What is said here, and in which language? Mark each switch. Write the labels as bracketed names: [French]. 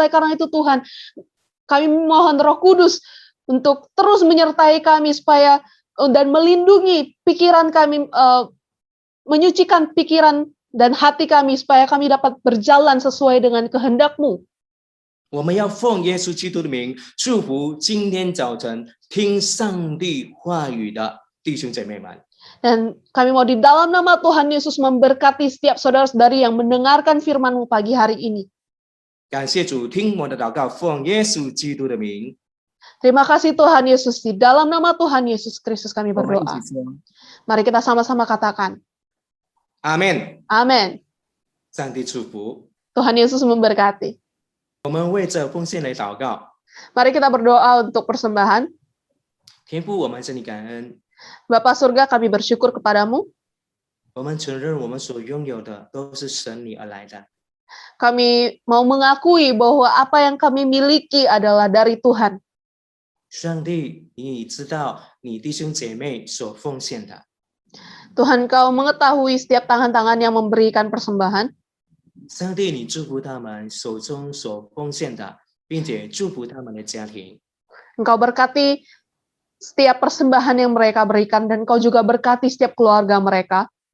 [Indonesian] Oleh karena itu Tuhan, kami mohon Roh Kudus untuk terus menyertai kami supaya dan melindungi pikiran kami, menyucikan pikiran dan hati kami supaya kami dapat berjalan sesuai dengan kehendak-Mu. [Chinese] 我们要奉耶稣基督的名祝福今天早晨听上帝话语的弟兄姐妹们。 [Indonesian] Dan kami mau di dalam nama Tuhan Yesus memberkati setiap saudara-saudari yang mendengarkan firman-Mu pagi hari ini. [Chinese] 感谢主，听我的祷告，奉耶稣基督的名。 [Indonesian] Terima kasih Tuhan Yesus, di dalam nama Tuhan Yesus Kristus kami [Chinese] 我们一 [Indonesian] berdoa. [Chinese] 起说 [Indonesian] Mari kita sama-sama katakan, [Chinese] 阿门。 [Indonesian] Amin. [Chinese] 上帝祝福。 [Indonesian] Tuhan Yesus memberkati. [Chinese] 我们为这奉献来祷告。 [Indonesian] Mari kita berdoa untuk persembahan. [Chinese] 天父，我们向你感恩， [Indonesian] Bapa surga, kami bersyukur kepadamu. [Chinese] 我们承认我们所拥有的都是神你而来的。 [Indonesian] Kami mau mengakui bahwa apa yang kami miliki adalah dari Tuhan. [Chinese] 上帝，你知道你弟兄姐妹所奉献的， [Indonesian] Tuhan, Kau mengetahui setiap tangan-tangan yang memberikan persembahan. [Chinese] 上帝，你祝福他们手中所奉献的，并且祝福他们的家庭。 [Indonesian] Engkau berkati setiap persembahan yang mereka berikan dan Kau juga berkati setiap keluarga mereka.